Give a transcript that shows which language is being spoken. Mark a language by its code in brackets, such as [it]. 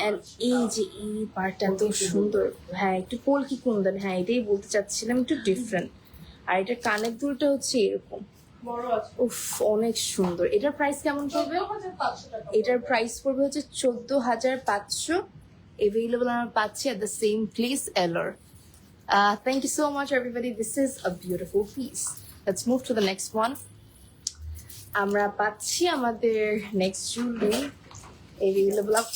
[bn] And এই যে এই পার্টটা এত সুন্দর, হ্যাঁ একটু পোলকি কুন্দন, হ্যাঁ এটাই বলতে চাচ্ছিলাম, একটু ডিফারেন্ট। আর এটা কানের দুলটা হচ্ছে এরকম, বড় আছে। উফ অনেক সুন্দর। এটার প্রাইস কেমন পড়বে? 14,500 টাকা। এটার প্রাইস পড়বে হচ্ছে 14,500। অ্যাভেলেবল আমরা পাচ্ছি [en] at the same place [bn] এলোর। [en] Thank you so much everybody, this is a beautiful piece. Let's move to the next one. [bn] আমরা পাচ্ছি আমাদের নেক্সট জুয়েলারি অ্যাভেলেবল।